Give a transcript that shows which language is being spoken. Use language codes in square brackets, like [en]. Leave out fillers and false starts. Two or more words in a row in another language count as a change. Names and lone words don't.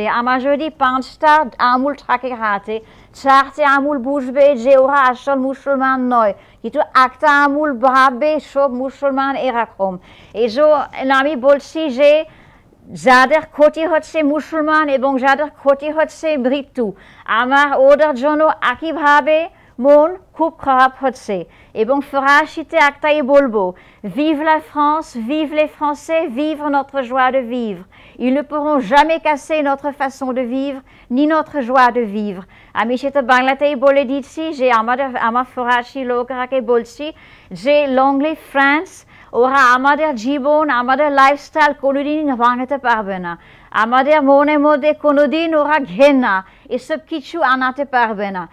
[bn] আমার যদি 5টা আঙুল থাকে হাতে, 4টে আঙুল বুঝবে যে ওরা আসল মুসলমান নয়, কিন্তু একটা আঙুল ভাববে সব মুসলমান এরকম। এই জন্য আমি বলছি যে যাদের ক্ষতি হচ্ছে মুসলমান এবং যাদের ক্ষতি হচ্ছে মৃত্যু, আমার ওদের জন্য একইভাবে মন খুব খারাপ হচ্ছে এবং ফরাসিতে একটাই বলবো, [fr] vive la France, vive les Français, vive notre joie de vivre. Ils ne pourront jamais casser notre façon de vivre ni notre joie de vivre. [bn] আমি সেটা বাংলাতেই বলে দিচ্ছি যে আমার ফরাসি লোকরাকে বলছি যে লংলি ফ্রান্স ওরা আমাদের জীবন আমাদের লাইফস্টাইল কোনোদিন ভাঙতে পারবে না, আমাদের মনের মধ্যে কোনোদিন ওরা ঘেন্না এসব কিছু আনাতে পারবে না।